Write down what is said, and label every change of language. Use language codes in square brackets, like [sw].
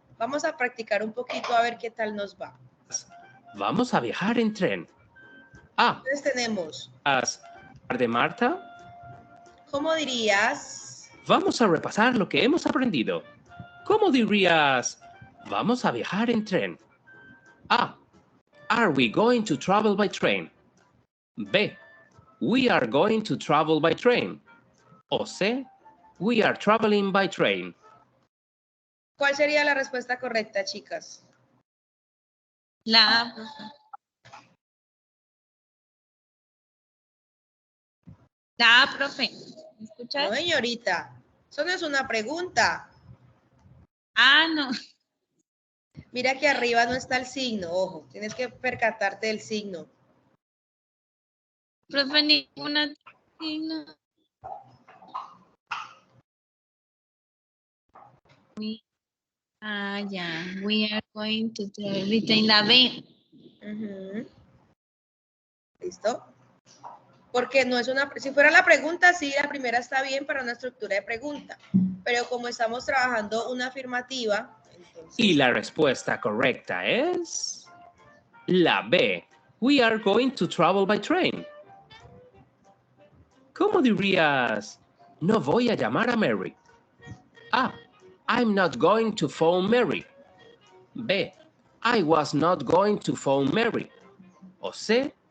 [es] Vamos a practicar un poquito a ver qué tal nos va. Vamos a viajar en tren. Entonces tenemos. De Marta. ¿Cómo dirías? Vamos a repasar lo que hemos aprendido. ¿Cómo dirías? Vamos a viajar en tren. A. [en] Are we going to travel by train? B. We are going to travel by train. O C. We are traveling by train. [es] ¿Cuál sería la respuesta correcta, chicas? La A, profe. La A, profe. ¿Me escuchas? No, señorita. Eso no es una pregunta. Ah, no. Mira que arriba no está el signo. Ojo, tienes que percatarte del signo. Profe, ninguna signo. Ya. [en] We are going to retain [es] la B. ¿Listo? Porque no es una, si fuera la pregunta, sí, la primera está bien para una estructura de pregunta, pero como estamos trabajando una afirmativa, entonces... Y la respuesta correcta es la B. [en] We are going to travel by train. [es] ¿Cómo dirías? No voy a llamar a Mary. A. [en] I'm not going to phone Mary. B. I was not going to phone Mary. O C.